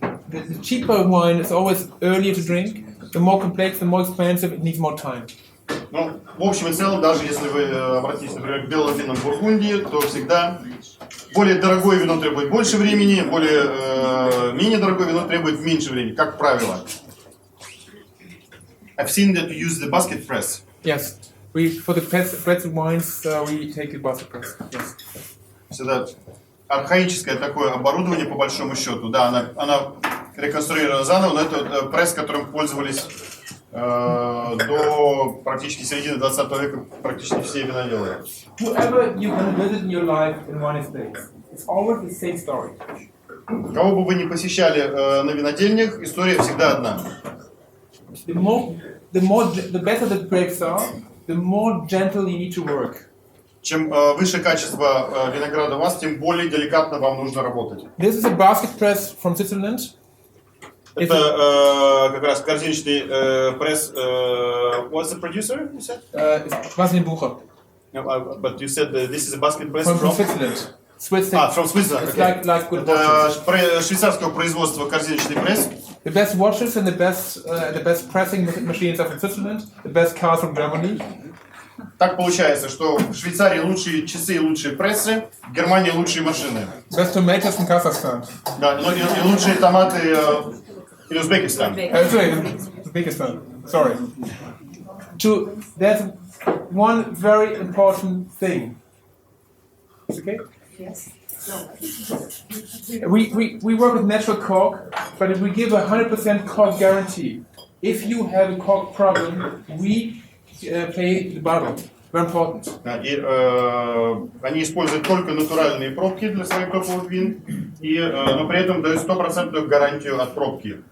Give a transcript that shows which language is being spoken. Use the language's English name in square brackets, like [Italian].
[English] The cheaper wine is always earlier to drink. The more complex, the more expensive, it needs more time. [Russian] Ну, в общем и целом, даже если вы обратитесь, например, к белым винам в Бургундии, то всегда более дорогое вино требует больше времени, менее дорогое вино требует меньше времени, как правило. [English] I've seen that you use the basket press. Yes, for the pretzel wines, we take the basket press. Yes. [Russian] Всегда архаическое такое оборудование, по большому счету. Да, она реконструирована заново, но это пресс, которым пользовались до практически середины 20 века практически все виноделы. [English] Whoever you can visit in your life in one estate, it's always the same story. [Russian] Кого бы вы ни посещали на винодельнях, история всегда одна. [English] The better the grapes are, the more gentle you need to work. [Russian] Чем выше качество винограда у вас, тем более деликатно вам нужно работать. [English] This is a basket press from Switzerland. [Russian] Это как раз корзиночный пресс. [English] What's the producer? You said? It's Wasserbucher. No, but you said this is a basket press From from Switzerland. Swiss. from Switzerland. It's Okay. like good watches. [Russian] Это швейцарского производства корзиночный пресс. [English] The best watches and the best pressing machines are from Switzerland. The best cars from Germany. [Russian] Так получается, что в Швейцарии лучшие часы и лучшие прессы, в Германии лучшие машины. [English] Best tomatoes in Kazakhstan. [Russian] Да, и лучшие томаты [English] in Uzbekistan. Sorry, Uzbekistan. Sorry. There's one very important thing. Okay? Yes. We work with natural cork, but if we give 100% cork guarantee, if you have a cork problem, we pay the bottle. Very important. [Russian] И они используют только натуральные пробки для своих топовых вин, но при этом дают 100% гарантию от пробки.